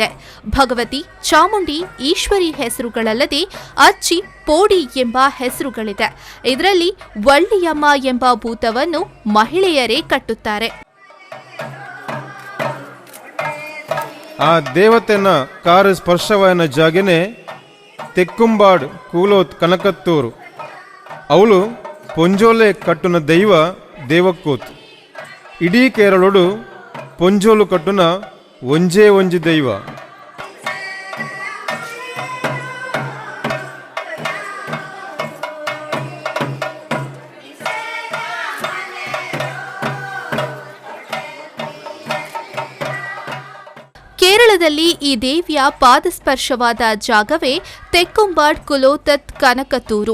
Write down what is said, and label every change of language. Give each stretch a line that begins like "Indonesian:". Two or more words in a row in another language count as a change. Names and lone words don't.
Kannada: ಭಗವತಿ, ಚಾಮುಂಡಿ, ಈಶ್ವರಿ ಹೆಸರುಗಳಲ್ಲದೆ ಅಚ್ಚಿ, ಪೋಡಿ ಎಂಬ ಹೆಸರುಗಳಿದೆ. ಇದರಲ್ಲಿ ವಳ್ಳಿಯಮ್ಮ ಎಂಬ ಭೂತವನ್ನು ಮಹಿಳೆಯರೇ ಕಟ್ಟುತ್ತಾರೆ.
Tulu: ಆ ದೇವತೆನ ಕಾರು ಸ್ಪರ್ಶವಾಯನ ಜಾಗನೆ ತೆಕ್ಕುಂಬಾಡ್ ಕೂಲೋತ್ ಕನಕತ್ತೂರು. ಅವಳು ಪೊಂಜೋಲೆ ಕಟ್ಟುನ ದೈವ ದೇವಕ್ಕೂತ್. ಇಡೀ ಕೇರಳೋಡು ಪೊಂಜೋಲು ಕಟ್ಟುನ ಒಂಜೇ ಒಂಜಿ ದೈವ.
Kannada: ಕೇರಳದಲ್ಲಿ ಈ ದೇವಿಯ ಪಾದಸ್ಪರ್ಶವಾದ ಜಾಗವೇ ತೆಕ್ಕುಂಬಾಡ್ ಕುಲೋತತ್ ಕನಕತೂರು.